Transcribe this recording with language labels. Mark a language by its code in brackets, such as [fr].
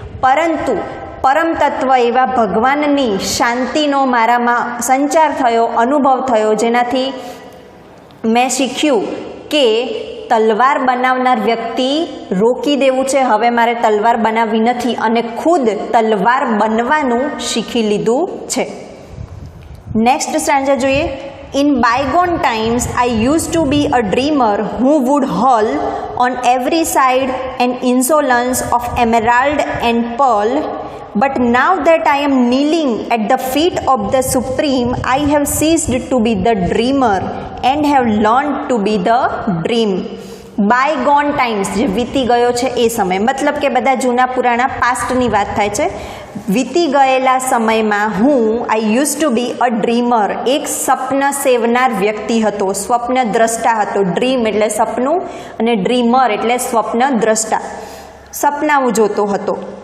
[gu] પરંતુ પરમ તત્વ એવા ભગવાનની શાંતિનો મારામાં સંચાર થયો, અનુભવ થયો, જેનાથી મેં શીખ્યું કે તલવાર બનાવનાર વ્યક્તિ રોકી દેવું છે. હવે મારે તલવાર બનાવવી નથી અને ખુદ તલવાર બનવાનું શીખી લીધું છે. નેક્સ્ટ સ્ટાન્જા જોઈએ. [en] In bygone times, I used to be a dreamer who would hurl on every side an insolence of emerald and pearl. But now that I am kneeling at the feet of the Supreme, I have ceased to be the dreamer and have learned to be the dream. [gu] Bygone times, જે વીતી ગયો છે એ સમય, મતલબ કે બધા જૂના પુરાણા પાસ્ટની વાત થાય છે. વીતી ગયેલા સમયમાં હું [en] I use to be a dreamer, [gu] એક સ્વપ્ન સેવનાર વ્યક્તિ હતો, સ્વપ્ન દ્રષ્ટા હતો. ડ્રીમ એટલે સપનું અને ડ્રીમર એટલે સ્વપ્ન દ્રષ્ટા, સપનાઓ જોતો હતો.